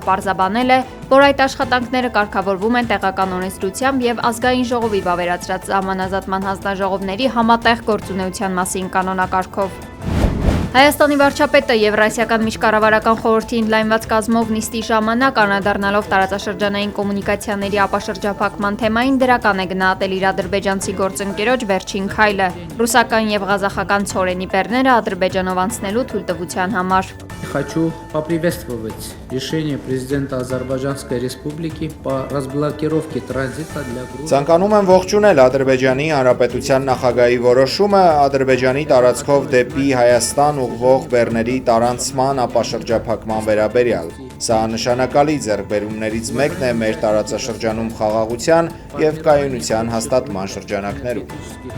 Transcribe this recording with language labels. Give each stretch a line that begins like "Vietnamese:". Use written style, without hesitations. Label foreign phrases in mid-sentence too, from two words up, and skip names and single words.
Armenian: պարզաբանել է, որ այդ աշխատանքները կարգավորվում են տեղական օրենսդրությամբ եւ ազգային ժողովի վավերացրած սահմանազատման հանձնաժողովների համատեղ գործունեության մասին կանոնակարգով։ Հայաստանի վարչապետը Եվրասիական միջկառավարական խորհրդի ընդլայնված կազմով նիստի ժամանակ անդրադառնալով տարածաշրջանային կոմունիկացիաների ապաշրջափակման թեմային դրական է գնահատել իր ադրբեջանցի գործընկերոջ վերջին քայլը՝ ռուսական եւ ղազախական ցորենի բեռները Ադրբեջանով անցնելու թույլտվության համար։
Russian: Хочу поприветствовать решение президента Азербайджанской республики по разблокировке транзита для Грузии.
Armenian: Ցանկանում եմ ողջունել Ադրբեջանի Հանրապետության նախագահի որոշումը Ադրբեջանի տարածքով դեպի Հայաստան ուղղվող բեռների տարանցման ապաշրջափակման վերաբերյալ։ Սա նշանակալի ձեռքբերումներից մեկն է մեր տարածաշրջանում խաղաղության եւ կայունության հաստատման շրջանակներում։